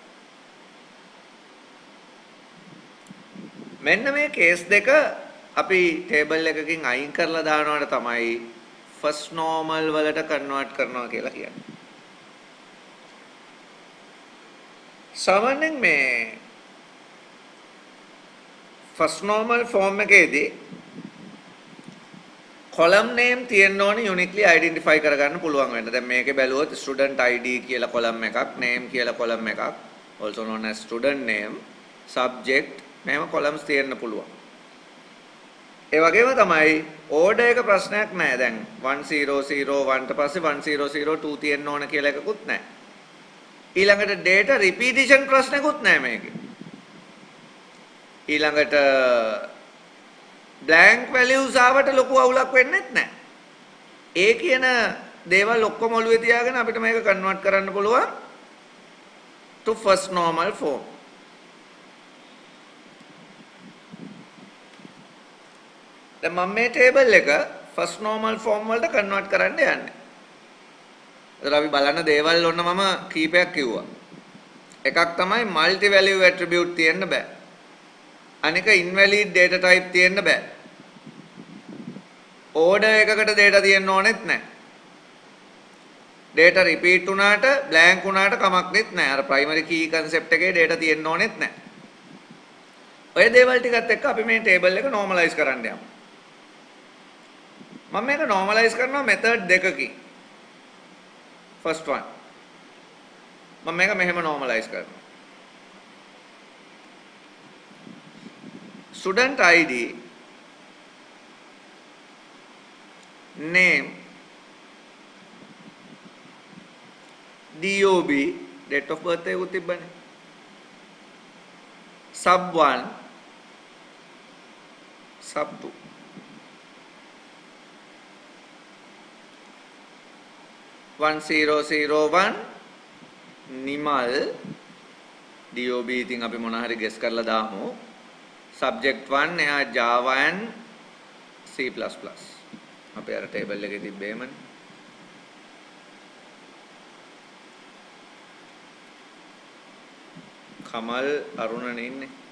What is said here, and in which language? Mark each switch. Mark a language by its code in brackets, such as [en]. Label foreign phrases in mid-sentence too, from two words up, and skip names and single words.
[si] මෙන්න මේ කේස් දෙක අපි ටේබල් එකකින් අයින් කරලා දානවට තමයි [en] first normal [si] වලට කන්වර්ට් කරනවා කියලා කියන්නේ. සාමාන්‍යයෙන් මේ [en] first normal form [si] එකේදී [en] column name [si] තියෙන්න ඕනේ [en] uniquely identify [si] කරගන්න පුළුවන් වෙන්න. දැන් මේකේ බැලුවොත් [en] student id [si] කියලා column එකක්, name කියලා column එකක්, [en] also known as student name, subject [si] මේව columns තියෙන්න පුළුවන්. ඒ වගේම තමයි order එක ප්‍රශ්නයක් නැහැ. දැන් 1001 ට පස්සේ 1002 තියෙන්න ඕන කියලා එකකුත් නැහැ. ඊළඟට [en] data repetition [si] ප්‍රශ්නකුත් නැහැ මේකේ. ඊළඟට [en] blank values [si] ආවට ලොකු අවුලක් වෙන්නේ නැහැ. ඒ කියන දේවල් ඔක්කොම ඔළුවේ තියාගෙන අපිට මේක කන්වර්ට් කරන්න පුළුවන් [en] to first normal form. [si] දැන් මම මේ ටේබල් එක [en] first normal form [si] වලට කන්වර්ට් කරන්න යන්නේ. ඒතර අපි බලන්න දේවල් ඔන්න මම කීපයක් කිව්වා. එකක් තමයි [en] multi value attribute [si] තියෙන්න බෑ. අනික [en] invalid data type [si] තියෙන්න බෑ. order එකකට data තියෙන්න ඕනෙත් නැහැ. [en] data repeat [si] වුණාට blank වුණාට කමක් නෙත් නැහැ. අර [en] primary key concept [si] එකේ data තියෙන්න ඕනෙත් නැහැ. ඔය දේවල් ටිකත් එක්ක අපි මේ table එක normalize කරන්න යමු. මම මේක normalize කරනවා method දෙකකින්. [en] first one [si] මම මේක මෙහෙම normalize කරනවා. [en] student id, name, dob, date of birth [si] එකකුත් තිබ්බනේ, [en] sub 1, sub 2. One zero zero one [si] නිමල් dob ඉතින් අපි මොන හරි ගෙස් කරලා දාමු. subject 1 එයා Java and C++. අපේ අර ටේබල් එකේ තිබ්බේමනේ. කමල් අරුණනේ ඉන්නේ.